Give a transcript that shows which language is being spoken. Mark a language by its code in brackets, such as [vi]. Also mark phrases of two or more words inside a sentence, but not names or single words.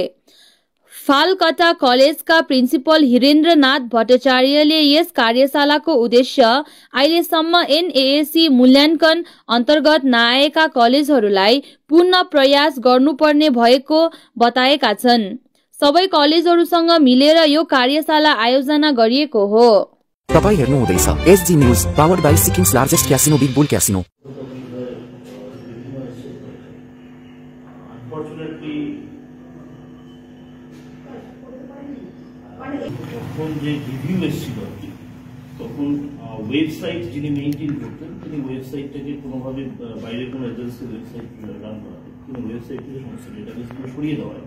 [ne] फालकटा कलेजका प्रिन्सिपल हिरेन्द्रनाथ भट्टाचार्यले यस कार्यशालाको उद्देश्य अहिलेसम्म एनएएसी मूल्याङ्कन अन्तर्गत नआएका कलेजहरूलाई पुनः प्रयास गर्नुपर्ने भएको बताएका छन्। सबै कलेजहरूसँग मिलेर यो कार्यशाला आयोजना गरिएको हो। तपाई हेर्नु हुँदैछ एसजी न्यूज [en] powered by Sikkim's largest casino [ne] बिग बुल क्यासिनो। [bn] তখন যে রিভিউ এসেছিল তখন ওয়েবসাইট যিনি মেইনটেইন করতেন তিনি ওয়েবসাইটটাকে কোনোভাবে বাইরে কোনো এজেন্সির ওয়েবসাইট রান করাতেন, কিন্তু ওয়েবসাইট থেকে সমস্ত ডেটাবেসগুলো সরিয়ে দেওয়া হয়।